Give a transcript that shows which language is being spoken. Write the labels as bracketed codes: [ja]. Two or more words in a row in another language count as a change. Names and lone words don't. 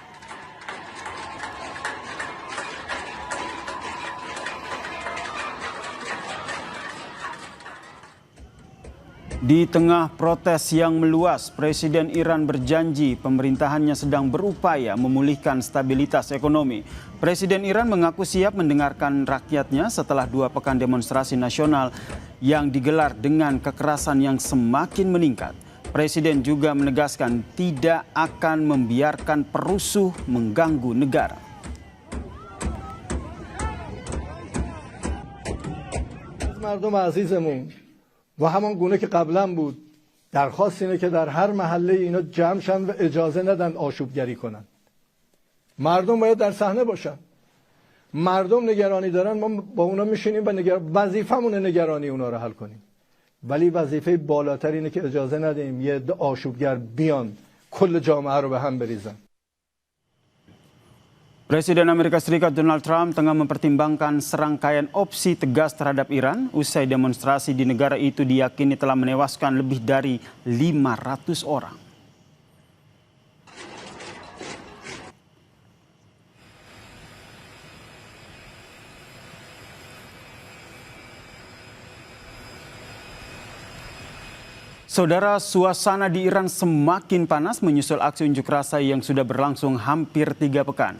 [id] Di tengah protes yang meluas, Presiden Iran berjanji pemerintahannya sedang berupaya memulihkan stabilitas ekonomi. Presiden Iran mengaku siap mendengarkan rakyatnya setelah 2 pekan demonstrasi nasional yang digelar dengan kekerasan yang semakin meningkat. Presiden juga menegaskan tidak akan membiarkan perusuh mengganggu negara. [fa] مردم عزیزمون و همان گونه که قبلا بود درخواست اینه که در هر محله اینا جمع شن و اجازه ندن آشوبگری کنن. مردم باید در صحنه باشن. مردم نگرانی دارن، ما با اونا میشینیم و وظیفمونه نگرانی اونا رو حل کنیم. ولی وظیفه بالاتر اینه که اجازه ندیم یه عده آشوبگر بیان کل جامعه رو به هم بریزن. [id] Presiden Amerika Serikat Donald Trump tengah mempertimbangkan serangkaian opsi tegas terhadap Iran usai demonstrasi di negara itu diyakini telah menewaskan lebih dari 500 orang. Saudara, suasana di Iran semakin panas menyusul aksi unjuk rasa yang sudah berlangsung hampir 3 pekan.